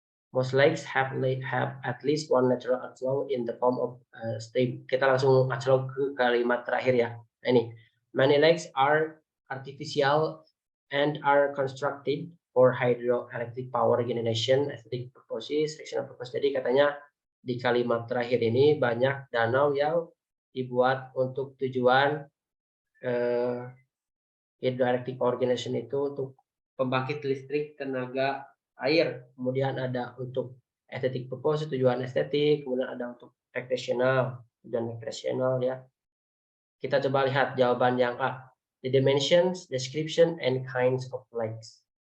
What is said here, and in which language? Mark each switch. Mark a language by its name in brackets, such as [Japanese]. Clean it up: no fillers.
[English] Most lakes have at least one natural outflow in the form of stream. [Indonesian] Kita langsung aclok ke kalimat terakhir ya. Nah, ini [English] many lakes are artificial and are constructed for hydroelectric power generation, aesthetic purposes, recreational purpose. [Indonesian] Jadi katanya di kalimat terakhir ini banyak danau yang dibuat untuk tujuan [English] hydroelectric power generation [Indonesian] itu untuk pembangkit listrik tenaga air, kemudian ada untuk [English] aesthetic purpose, [Indonesian] tujuan estetik, kemudian ada untuk recreational, tujuan recreational ya. Kita coba lihat jawaban yang A. [English] The dimensions, description, and kinds of lakes.